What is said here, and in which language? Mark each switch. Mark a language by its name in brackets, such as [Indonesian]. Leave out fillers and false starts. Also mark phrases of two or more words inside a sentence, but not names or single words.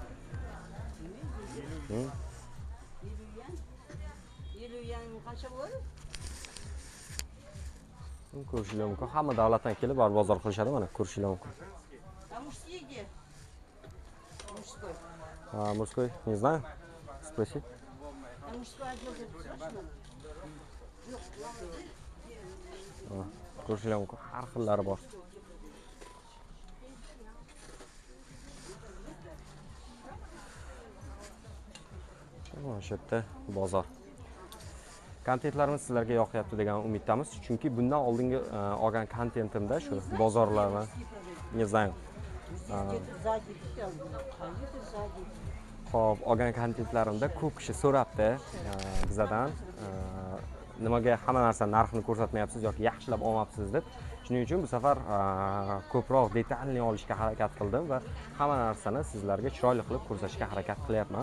[Uzbek] 50 yon qancha bo'ladi? Ko'rishinglar mumkin. Hamma davlatdan kelib bozor qilishadi mana, ko'rishinglar mumkin. [Russian] мужской. Мужской, не знаю. Спроси. А мужской отдел записываешь? [Uzbek] Ko'rishlar mumkin. Har xillari bor. Mana shu yerda bozor. Kontentlarimiz sizlarga yoqyapti degan umiddamiz. Chunki bundan oldingi olgan kontentimda shu bozorlarni, [Russian] не знаю. Где-то сзади. Где-то сзади. [Uzbek] Xo'p, olgan kontentlarimda ko'p kishi so'rabdi bizadan nimaga hamma narsa narxini ko'rsatmayapsiz yoki yaxshilab olmabsiz deb. Shuning uchun bu safar ko'proq detalni olishga harakat qildim va hamma narsani sizlarga chiroyli qilib ko'rsatishga harakat qilyapman.